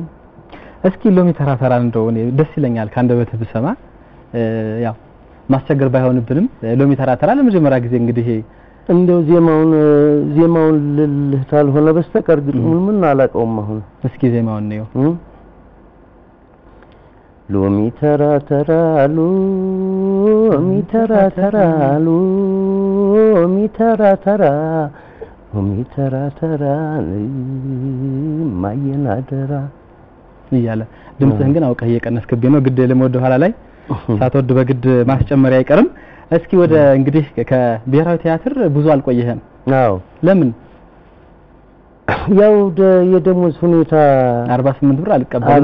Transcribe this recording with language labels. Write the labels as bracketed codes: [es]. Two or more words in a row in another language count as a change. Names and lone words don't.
[am] እስኪ ሎሚ ተራ ተራ እንደው እኔ ደስ ይለኛል ካንደበት ብሰማ ያው ማስቸገር ባይሆንብንም ሎሚ ተራ ተራ ለመጀመሪያ ጊዜ እንግዲህ እንደው ዜማውን ልልህ ታልሆነ በስተቀር ግጥሙን ምን አላውቀውም። አሁን እስኪ ዜማውን ነው ሎሚ ተራ ተራ ሎሚ ተራ ተራ ሎሚ ተራ ተራ ሎሚ ተራ ተራ ማየናደራ እያለ ድምጽህን ግን አውቀህ እየቀነስክብኝ ነው። ግድ ለሞድ ኋላ ላይ ሳትወድ በግድ ማስጨመሪያ አይቀርም። እስኪ ወደ እንግዲህ ከብሔራዊ ቲያትር ብዙ አልቆየህም። አዎ ለምን? ያው የደሞዝ ሁኔታ 48 ብር አልቀበልም